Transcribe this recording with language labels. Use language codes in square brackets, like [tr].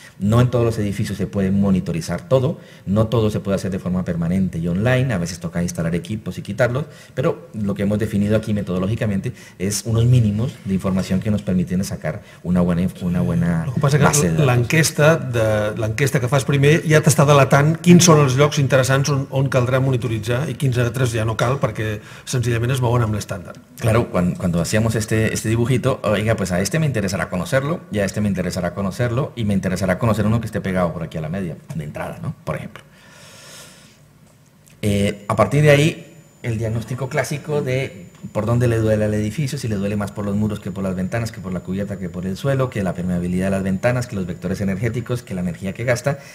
[es] No en todos los edificios se puede monitorizar todo, no todo se puede hacer de forma permanente y online, a veces toca instalar equipos y quitarlos, pero lo que hemos definido aquí metodológicamente es unos mínimos de información que nos permiten sacar una buena base de datos. [ca] L'enquesta que fas primer ja t'està delatant quins són els llocs interessants on caldrà monitoritzar i quins altres ja no cal, perquè senzillament efectivament es mouen amb l'estàndard. [es] Claro, cuando hacíamos este dibujito, oiga, pues a este me interesará conocerlo, y a este me interesará conocerlo, y me interesará conocer uno que esté pegado por aquí a la media, de entrada, ¿no? Por ejemplo. A partir de ahí, el diagnóstico clásico de por dónde le duele al edificio, si le duele más por los muros que por las ventanas, que por la cubierta, que por el suelo, que la permeabilidad de las ventanas, que los vectores energéticos, que la energía que gasta.